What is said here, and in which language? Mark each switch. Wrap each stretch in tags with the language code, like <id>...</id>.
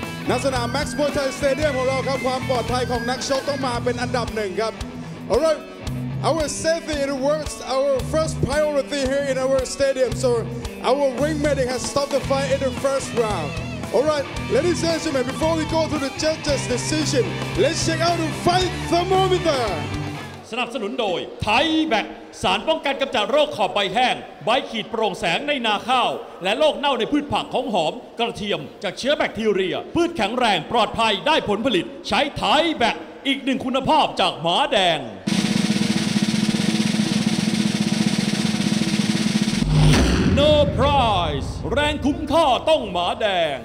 <th>ณสนาม Max Muay Thai Stadium ของเราครับความปลอดภัยของนักชกต้องมาเป็นอันดับหนึ่งครับ</th> <en>Alright, our safety in the works our first priority here in our stadium. So our ring medic has stopped the fight in the first round. Alright, ladies and gentlemen, before we go to the judges' decision, let's check out the fight thermometer.</en> <th>สนับสนุนโดยไทยแบคสารป้องกันกำจัดโรคขอบใบแห้งใบขีดโปร่งแสงในนาข้าวและโรคเน่าในพืชผักของหอมกระเทียมจากเชื้อแบคทีเรียพืชแข็งแรงปลอดภัยได้ผลผลิตใช้ไทยแบคอีกหนึ่งคุณภาพจากหมาแดง No prize แรงคุ้มค่าต้องหมาแดง</th>